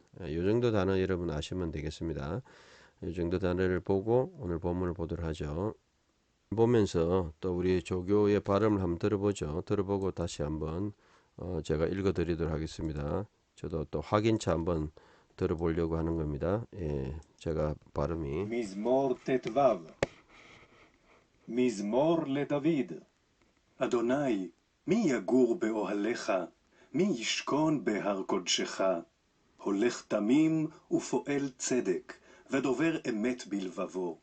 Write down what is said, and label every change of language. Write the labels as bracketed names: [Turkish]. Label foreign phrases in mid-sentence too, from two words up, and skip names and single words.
[Korean] 요 정도 단어 여러분 아시면 되겠습니다. 이 정도 단어를 보고 오늘 본문을 보도록 하죠. 보면서 또 우리 조교의 발음을 한번 들어보죠. 들어보고 다시 한번 제가 읽어드리도록 하겠습니다. 저도 또 확인차 한번 들어보려고 하는 겁니다. 제가 발음이 [Hebrew] מזמור ט"ו. מזמור לדוד. אדוני, מי יגור באוהליך? מי ישכון בהר קודשך? הולך תמים ופועל צדק, ודובר אמת בלבבו.